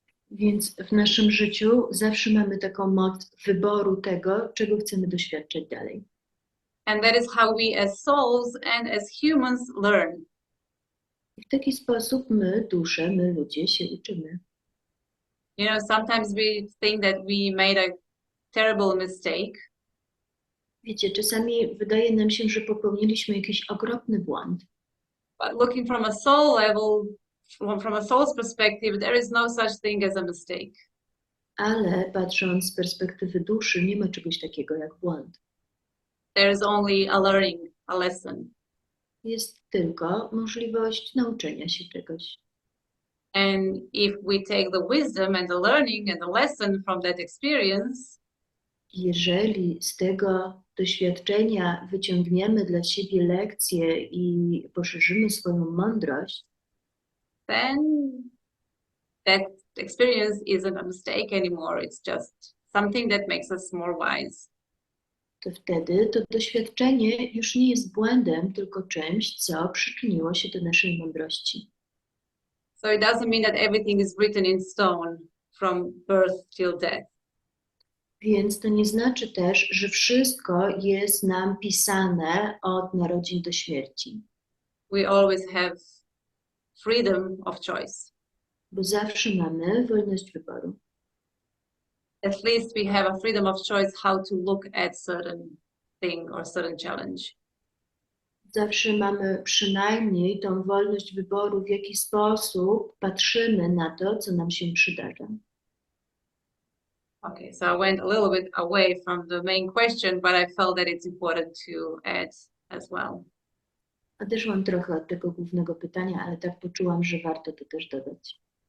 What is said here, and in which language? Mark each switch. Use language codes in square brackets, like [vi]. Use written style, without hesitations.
[pl] Więc w naszym życiu zawsze mamy taką moc wyboru tego, czego chcemy doświadczać dalej. [en] And that is how we as souls and as humans learn. [pl] I w taki sposób my, dusze, my ludzie się uczymy. [en] You know, sometimes we think that we made a terrible mistake. [pl] Wiecie, czasami wydaje nam się, że popełniliśmy jakiś okropny błąd, [en] But looking from a soul level, from a soul's perspective, there is no such thing as a mistake. [pl] ale patrząc z perspektywy duszy, nie ma czegoś takiego jak błąd. [en] There is only a learning, a lesson. [pl] Jest tylko możliwość nauczenia się czegoś. [en] And if we take the wisdom and the learning and the lesson from that experience, [pl] Jeżeli z tego doświadczenia wyciągniemy dla siebie lekcje i poszerzymy swoją mądrość, [en] then that experience isn't a mistake anymore. It's just something that makes us more wise. [pl] to wtedy to doświadczenie już nie jest błędem, tylko czymś, co przyczyniło się do naszej mądrości. [en] So it doesn't mean that everything is written in stone from birth till death. [pl] Więc to nie znaczy też, że wszystko jest nam pisane od narodzin do śmierci, [en] We always have freedom of choice. [pl] bo zawsze mamy wolność wyboru. [en] At least we have a freedom of choice how to look at certain thing or certain challenge. [pl] Zawsze mamy przynajmniej tą wolność wyboru, w jaki sposób patrzymy na to, co nam się przydarza. [en] Okay, so I went a little bit away from the main question, but I felt that it's important to add as well. [pl] Odeszłam trochę od tego głównego pytania, ale tak poczułam, że warto to też dodać.